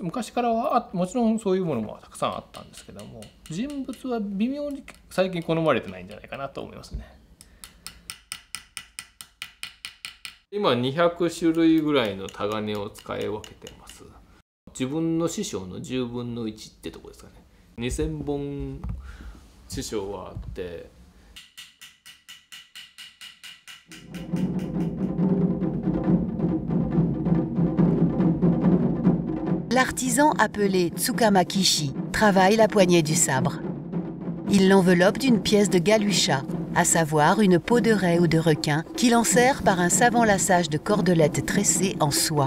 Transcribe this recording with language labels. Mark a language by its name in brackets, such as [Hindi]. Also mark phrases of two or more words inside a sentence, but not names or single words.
[Japanese] 昔からはもちろんそういうものもたくさんあったんですけども、人物は微妙に最近好まれてないんじゃないかなと思いますね。今200種類ぐらいのタガネを使い分けてます。自分の師匠の10分の1ってとこですかね。2000本師匠はあって、 [French] L'artisan appelé Tsukamakishi travaille la poignée du sabre. Il l'enveloppe d'une pièce de galucha, à savoir une peau de raie ou de requin, qu'il enserre par un savant lassage de cordelettes tressées en soie.